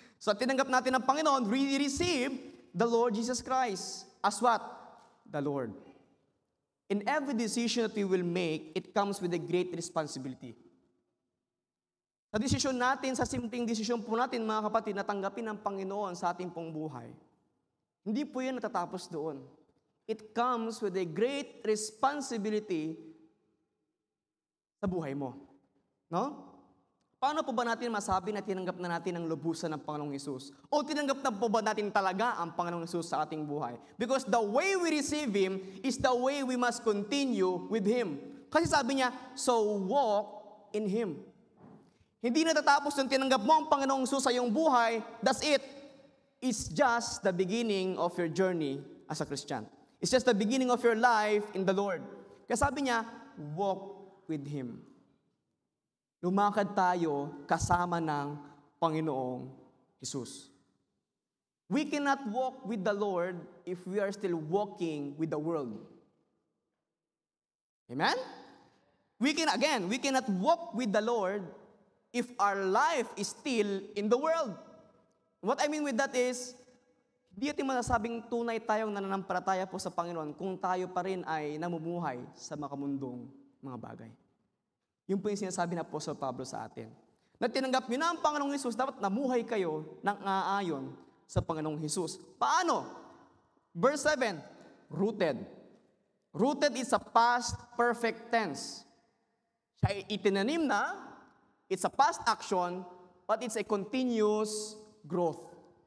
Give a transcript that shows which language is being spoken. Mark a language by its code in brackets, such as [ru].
[tl] So tinanggap natin ang Panginoon, [en] we receive the Lord Jesus Christ as what? The Lord. In every decision that we will make, it comes with a great responsibility. [tl] Sa desisyon natin, sa simpleng desisyon po natin, mga kapatid, natanggapin ang Panginoon sa ating pong buhay, hindi po yan natatapos doon. [en] It comes with a great responsibility [tl] sa buhay mo. [en] No? [tl] Paano po ba natin masabi na tinanggap na natin ang lubusan ng Panginoong Hesus? O tinanggap na po ba natin talaga ang Panginoong Hesus sa ating buhay? [en] Because the way we receive Him is the way we must continue with Him. [tl] Kasi sabi niya, [en] so walk in Him. [tl] Hindi natatapos nung tinanggap mo ang Panginoong Hesus sa iyong buhay, [en] that's it. It's just the beginning of your journey as a Christian. It's just the beginning of your life in the Lord. [tl] Kaya sabi niya, [en] walk with Him. [tl] Lumakad tayo kasama ng Panginoong Hesus. [en] We cannot walk with the Lord if we are still walking with the world. Amen? we cannot walk with the Lord if our life is still in the world. What I mean with that is, [tl] di natin masasabing tunay tayong nananampalataya po sa Panginoon kung tayo pa rin ay namumuhay sa makamundong mga bagay. Yun po yung sinasabi na Apostle Pablo sa atin. Na tinanggap nyo na ang Panginoong Hesus, dapat namuhay kayo ng aayon sa Panginoong Hesus. Paano? [en] Verse 7, rooted. Rooted is a past perfect tense. [tl] Siya itinanim na, [en] it's a past action, but it's a continuous growth.